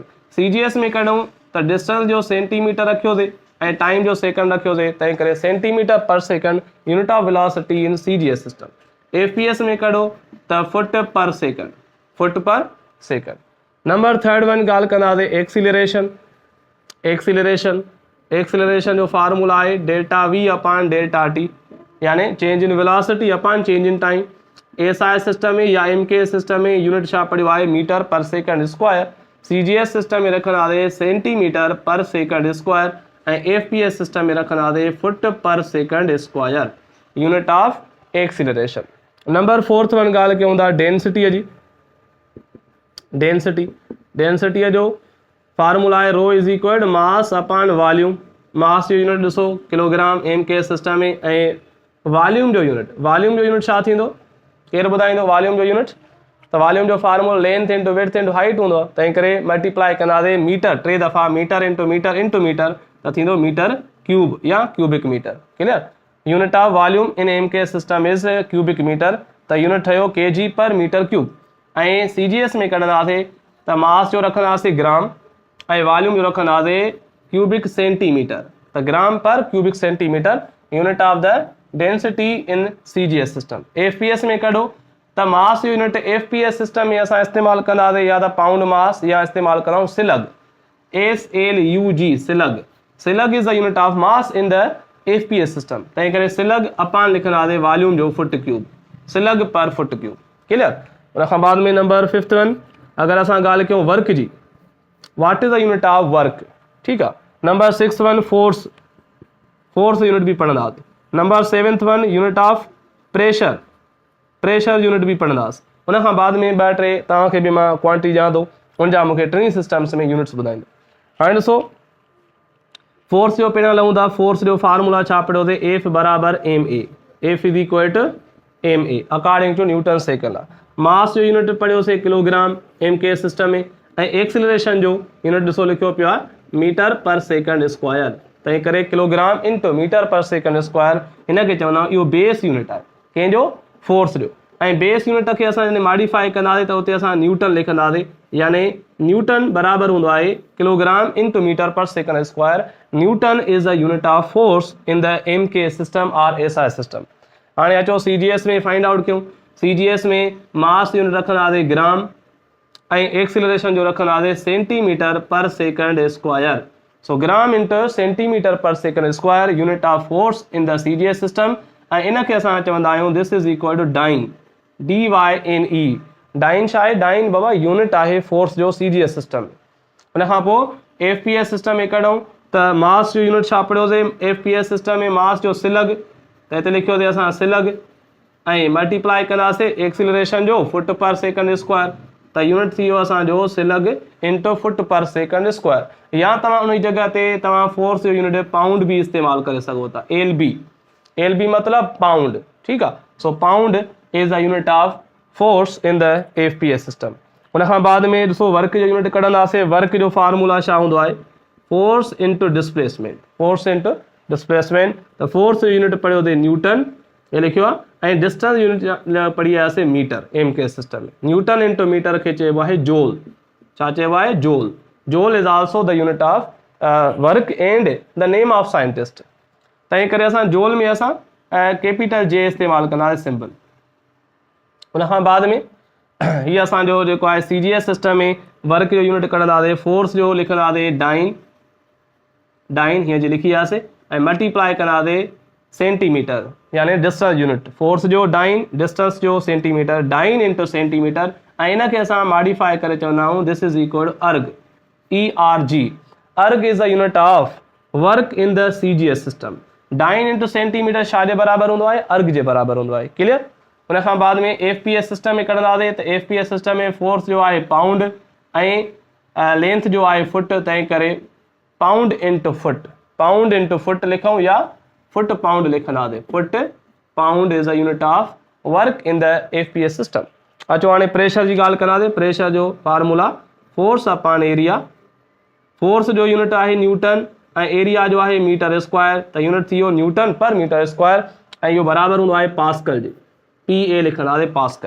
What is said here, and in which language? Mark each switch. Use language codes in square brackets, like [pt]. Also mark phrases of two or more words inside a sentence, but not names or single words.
[sd] CGS में कढूं त डिस्टेंस जो सेंटीमीटर रखियोसीं ऐं टाइम जो सेकंड रखियोसीं, तंहिं करे [en] centimeter per second unit of velocity in CGS system. [sd] FPS में कढो त [en] foot per second, foot per second. number third one [sd] ॻाल्हि कंदासीं एक्सीलरेशन। एक्सीलरेशन जो फार्मूला आहे [en] delta V upon delta T, [sd] यानी [en] change in velocity upon change in time. [sd] SI सिस्टम में या MK सिस्टम में यूनिट छा पढ़ियो आहे [en] meter per second square. [sd] CGS सिस्टम में रखंदासीं [en] centimeter per second square [sd] ऐं FPS सिस्टम में रखंदासीं [en] foot per second square. unit of acceleration. number fourth one [sd] ॻाल्हि कयूं था डेंसिटीअ जी। डेंसिटीअ जो फार्मूला आहे [en] rho is equal mass upon volume. [sd] मास जो यूनिट ॾिसो किलोग्राम MK सिस्टम में, ऐं वॉल्यूम जो यूनिट छा थींदो, केरु ॿुधाईंदो वॉल्यूम जो यूनिट? त वॉल्यूम जो फार्मूला [en] length into width into height [sd] हूंदो आहे, तंहिं करे मल्टीप्लाई कंदासीं मीटर 3 दफ़ा, [en] meter into meter into meter [sd] त थींदो [en] meter cube [sd] या [en] cubic meter. [sd] क्लियर। [en] unit of volume in MK system is cubic meter, [sd] त यूनिट ठहियो [en] kg per meter cube. [sd] ऐं CGS में कढंदासीं त मास जो रखंदासीं ग्राम ऐं वॉल्यूम जो रखंदासीं [en] cubic centimeter, [sd] त [en] gram per cubic centimeter unit of the density in CGS system. [sd] FPS में कढो त मास यूनिट FPS सिस्टम में असां इस्तेमालु कंदासीं या त [en] pound mass [sd] या इस्तेमालु कंदा सिलग, [en] SLUG slug. slug is the unit of mass in the FPS system, [sd] तंहिं करे [en] slug upon [sd] लिखंदासीं वॉल्यूम जो [en] foot cube, slug per foot cube. [sd] क्लियर। उन खां बाद में [en] number fifth one [sd] अगरि असां ॻाल्हि कयूं वर्क जी, [en] what is the unit of work. [sd] ठीकु आहे। [en] number six one force unit [sd] भी पढ़ंदासीं। [en] number seventh one unit of pressure unit [sd] भी पढ़ंदासीं। उन खां बाद में ॿ टे तव्हांखे बि मां क्वांटिटी ॾियां थो, उनजा मूंखे टिनी सिस्टम्स में यूनिट्स ॿुधाईंदो। हाणे ॾिसो फोर्स जो पहिरियां लहूं था। फोर्स जो फार्मूला छा पढ़ियोसीं F बराबर ma, [en] F is equal to ma according to Newton second [sd] आहे। मास जो यूनिट पढ़ियोसीं किलोग्राम MK सिस्टम में, ऐं एक्सीलरेशन जो यूनिट ॾिसो लिखियो पियो आहे [en] meter per second square, [sd] तंहिं करे [en] kilogram into meter per second square [sd] हिनखे चवंदा आहियूं इहो [en] base unit [sd] आहे कंहिंजो फोर्स जो। ऐं [en] base unit [sd] खे असां मॉडिफाई कंदासीं त उते असां न्यूटन लिखंदासीं, यानी न्यूटन बराबर हूंदो आहे [en] kilogram into meter per second square. Newton is the unit of force in the MK system aur SI system. [sd] हाणे अचो CGS में [en] find out [sd] कयूं। CGS में मास यूनिट रखंदासीं ग्राम ऐं एक्सीलरेशन जो रखंदासीं [en] centimeter per second square. so gram into centimeter per second square unit of force in the CGS system. [sd] ऐं इनखे असां चवंदा आहियूं [en] this is equal to dyne, [sd] DYNE। डाइन छा आहे? डाइन बाबा यूनिट आहे फोर्स जो CGS सिस्टम। उन खां पोइ FPS सिस्टम में कढूं त मास जो यूनिट छा पढ़ियोसीं FPS सिस्टम में मास जो सिलग, त हिते लिखियोसीं असां सिलग ऐं मल्टीप्लाई कंदासीं एक्सीलरेशन जो [en] foot per second square, [sd] त यूनिट थी वियो असांजो [en] slug into foot per second square. [sd] या तव्हां उन जॻह ते तव्हां फोर्स जो यूनिट पाउंड भी इस्तेमालु करे सघो था, LB मतिलबु पाउंड। ठीकु आहे। [en] so pound is the unit of force in the FPS system. [sd] उन खां बाद में ॾिसो वर्क जो यूनिट कढंदासीं। वर्क जो फार्मूला छा हूंदो आहे? [en] force into displacement, force into displacement. [sd] त फोर्स जो यूनिट पढ़ियोसीं न्यूटन, ये लिखियो आहे, ऐं [en] distance unit [sd] पढ़ी आयासीं मीटर MK सिस्टम में। [en] Newton into meter [sd] खे चइबो आहे जोल। छा चइबो आहे? जोल। [en] joule is also the unit of work and the name of scientist. [sd] तंहिं करे असां जोल में असां [en] capital J [sd] इस्तेमालु कंदासीं सिंबल। उन खां बाद में हीअ असांजो जेको आहे CGS सिस्टम में वर्क जो यूनिट कढंदासीं, फोर्स जो लिखंदासीं डाइन हीअं जी लिखी वियासीं ऐं मल्टीप्लाई कंदासीं सेंटीमीटर यानी [en] distance unit, [sd] फोर्स जो डाइन, डिस्टेंस जो सेंटीमीटर, [en] dyne into centimeter, [sd] ऐं इनखे असां मॉडिफाई करे चवंदा आहियूं [en] this is equal erg, ERG. erg is the unit of work in the CGS system. dyne into centimeter [sd] छा जे बराबरि हूंदो आहे? अर्ग जे बराबरि हूंदो आहे। क्लियर? उन खां बाद में FPS सिस्टम में कढंदासीं त FPS सिस्टम में फोर्स जो आहे पाउंड ऐं लेंथ जो आहे फुट, तंहिं करे [en] pound into foot [sd] लिखूं या [en] foot pound [sd] लिखंदासीं। [en] foot pound is a unit of work in the FPS system. [sd] अचो हाणे प्रेशर जी ॻाल्हि कंदासीं। प्रेशर जो फार्मूला [en] force upon area. [sd] फोर्स जो यूनिट आहे न्यूटन ऐं एरिया जो आहे [en] meter square, [sd] त यूनिट थी वियो [en] Newton per meter square [sd] ऐं इहो बराबरि हूंदो आहे पास्कल जे, PA लिखंदासीं पास्कल।